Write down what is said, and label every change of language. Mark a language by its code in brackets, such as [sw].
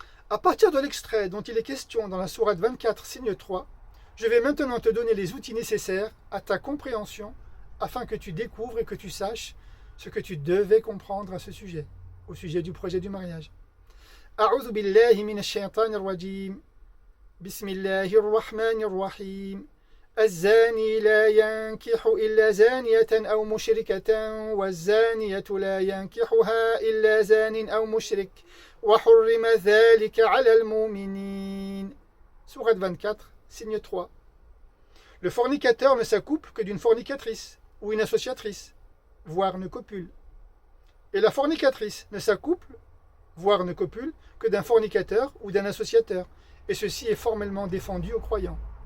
[fr] À partir de l'extrait dont il est question dans la sourate 24, signe 3, je vais maintenant te donner les outils nécessaires à ta compréhension afin que tu découvres et que tu saches ce que tu devais comprendre à ce sujet, au sujet du projet du mariage. [ar] أعوذ بالله من الشيطان الرجيم بسم الله الرحمن الرحيم الزاني لا ينكح إلا زانية أو مشركة والزانية لا ينكحها إلا زان أو مشرك وحرم ذلك على المؤمنين. [fr] Sourate 24, signe 3. Le fornicateur ne s'accouple que d'une fornicatrice ou une associatrice, voire ne copule. Et la fornicatrice ne s'accouple, voire ne copule, que d'un fornicateur ou d'un associateur, et ceci est formellement défendu aux croyants.